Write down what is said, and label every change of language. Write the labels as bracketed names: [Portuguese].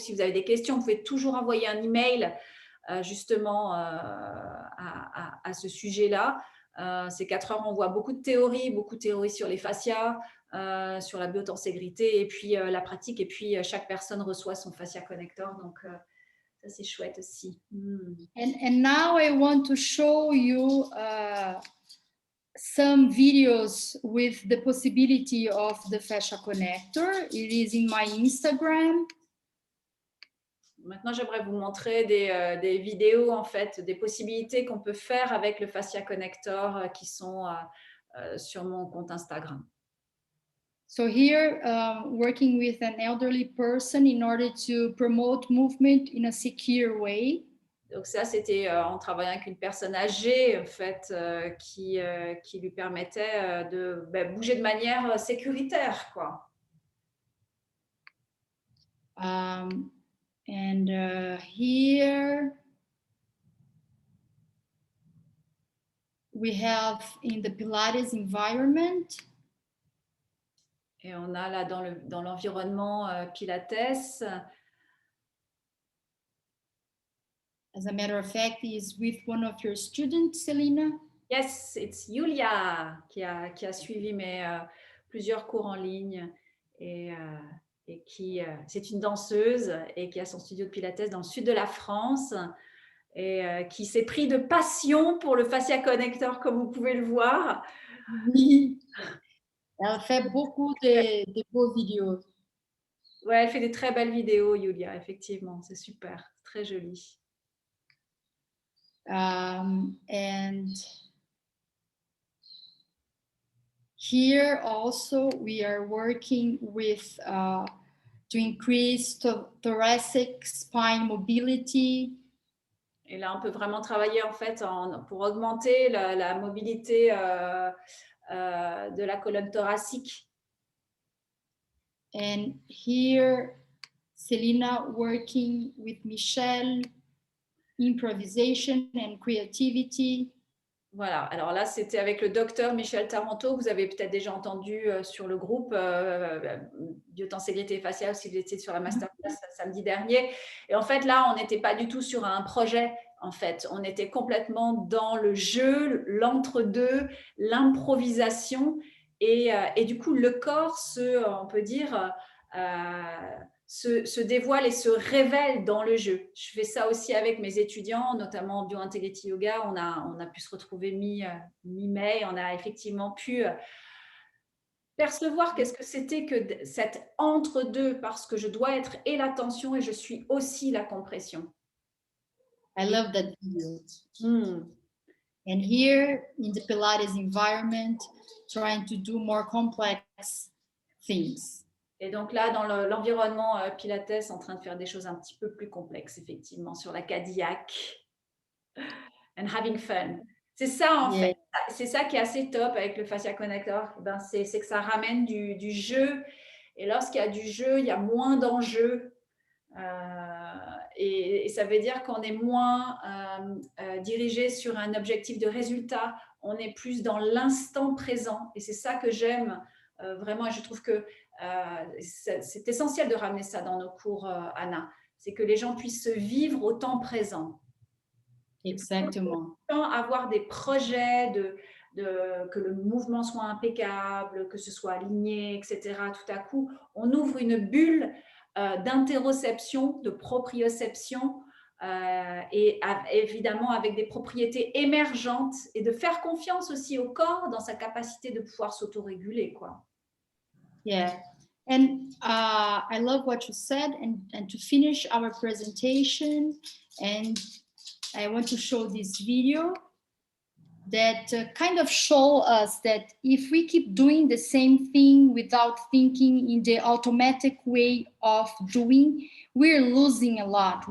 [French] Si vous avez des questions, vous pouvez toujours envoyer un email justement à ce sujet-là. Ces 4 heures, on voit beaucoup de théories sur les fascias, sur la biotenségrité, et puis la pratique. Et puis chaque personne reçoit son fascia connector. Donc ça, c'est chouette aussi. [English] And now I want to show you some videos with the possibility of the fascia connector. It is in my Instagram. [French] Maintenant, j'aimerais vous montrer des vidéos, en fait, des possibilités qu'on peut faire avec le fascia connector qui sont sur mon compte Instagram. [English] So here, working with an elderly person in order to promote movement in a secure way. [French] Donc ça, c'était en travaillant avec une personne âgée, en fait, qui lui permettait de bouger de manière sécuritaire, quoi. [English] And here we have in the Pilates environment. [French] Et on a là dans l'environnement Pilates. [English] As a matter of fact, he is with one of your students, Selina. Yes, it's [French] Yulia qui a suivi plusieurs cours en ligne, et qui c'est une danseuse et qui a son studio de Pilates dans le sud de la France, et qui s'est pris de passion pour le fascia connector, comme vous pouvez le voir. Oui. Elle fait beaucoup de beaux vidéos. Ouais, elle fait des très belles vidéos, Yulia, effectivement, c'est super, très joli. [English] And here also we are working with to increase thoracic spine mobility. [French] Et là, on peut vraiment travailler en fait pour augmenter la mobilité de la colonne thoracique. [English] And here, Selina working with Michel, improvisation and creativity. [French] Voilà, alors là, c'était avec le docteur Michel Taranto, que vous avez peut-être déjà entendu sur le groupe Biotenségrité faciale, si vous étiez sur la masterclass samedi dernier. Et en fait, là, on n'était pas du tout sur un projet, en fait. On était complètement dans le jeu, l'entre-deux, l'improvisation. Et du coup, le corps on peut dire, se dévoile et se révèle dans le jeu. Je fais ça aussi avec mes étudiants, notamment en Biointegrity Yoga. On a pu se retrouver mi-mai. On a effectivement pu percevoir qu'est-ce que c'était que cet entre-deux, parce que je dois être et la tension et je suis aussi la compression. [English] I love that video. And here in the Pilates environment, trying to do more complex things. [French] Et donc là, dans l'environnement Pilates, en train de faire des choses un petit peu plus complexes, effectivement, sur la Cadillac. [English] And having fun. [French] C'est ça, en fait. C'est ça qui est assez top avec le Fascia Connector. Ben, c'est que ça ramène du jeu. Et lorsqu'il y a du jeu, il y a moins d'enjeux. Et ça veut dire qu'on est moins dirigé sur un objectif de résultat. On est plus dans l'instant présent. Et c'est ça que j'aime vraiment. Et je trouve que c'est essentiel de ramener ça dans nos cours, Anna. C'est que les gens puissent se vivre au temps présent. Exactement. Avoir des projets que le mouvement soit impeccable, que ce soit aligné, etc. Tout à coup, on ouvre une bulle d'interoception, de proprioception, et évidemment avec des propriétés émergentes, et de faire confiance aussi au corps dans sa capacité de pouvoir s'autoréguler, quoi. [English] Yeah. And I love what you said, and to finish our presentation, and I want to show this video that kind of show us that if we keep doing the same thing without thinking in the automatic way of doing, we're losing a lot.